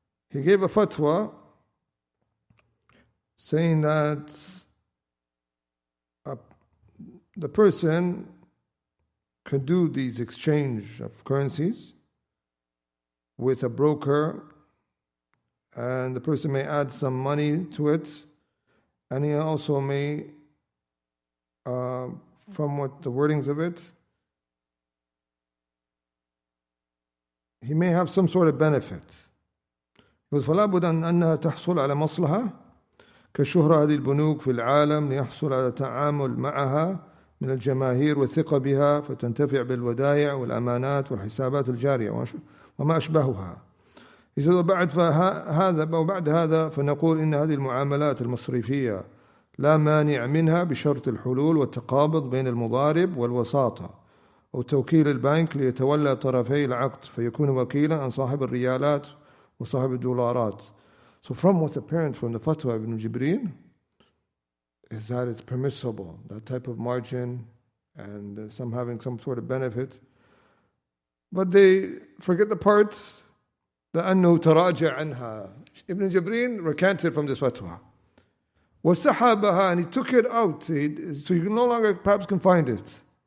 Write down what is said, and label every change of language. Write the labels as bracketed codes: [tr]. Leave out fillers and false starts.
[en] He gave a fatwa saying that the person could do these exchange of currencies with a broker, and the person may add some money to it, and he also may, from what the wordings of it, he may have some sort of benefit. He goes, [ar] فلا بد أنها تحصل على مصلحة كشهرة هذه البنوك في العالم ليحصل على تعامل معها من الجماهير والثقة بها فتنتفع بالودائع والأمانات والحسابات الجارية وما أشبهها. إذا وبعد هذا فنقول إن هذه المعاملات المصرفية لا مانع منها بشرط الحلول والتقابض بين المضارب والوساطة أو توكيل البنك ليتولى طرفي العقد فيكون وكيلا عن صاحب الريالات وصاحب الدولارات. [en] So from what's apparent from the fatwa of Ibn Jibreen is that it's permissible, that type of margin, and some having some sort of benefit. But they forget the parts that [ar] أنه تراجع عنها. [en] Ibn Jibreen recanted from this fatwa. وسحبها, and he took it out, so you no longer perhaps can find it.